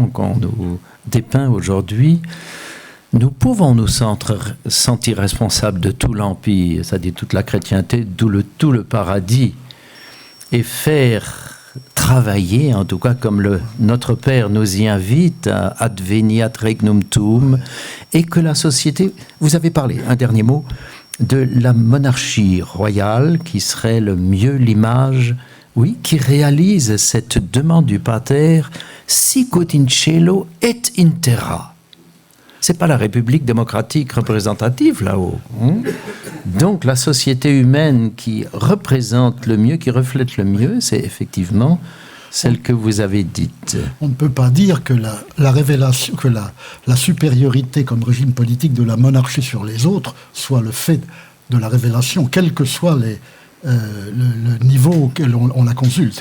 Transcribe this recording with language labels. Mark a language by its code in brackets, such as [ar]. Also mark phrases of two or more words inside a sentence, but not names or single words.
[fr] qu'on nous dépeint aujourd'hui, nous pouvons nous sentir responsables de tout l'empire, c'est-à-dire toute la chrétienté, tout le paradis, et faire travailler, en tout cas comme notre Père nous y invite, à [la] adveniat regnum tuum, [fr] et que la société, vous avez parlé, un dernier mot, de la monarchie royale, qui serait le mieux l'image, oui, qui réalise cette demande du Pater, [la] sicut in cielo et in terra. [fr] C'est pas la République démocratique représentative là-haut. Donc la société humaine qui représente le mieux, qui reflète le mieux, c'est effectivement celle que vous avez dite. On ne peut pas dire que la révélation, que la supériorité comme régime politique de la monarchie sur les autres soit le fait de la révélation, quel que soit le niveau auquel on la consulte.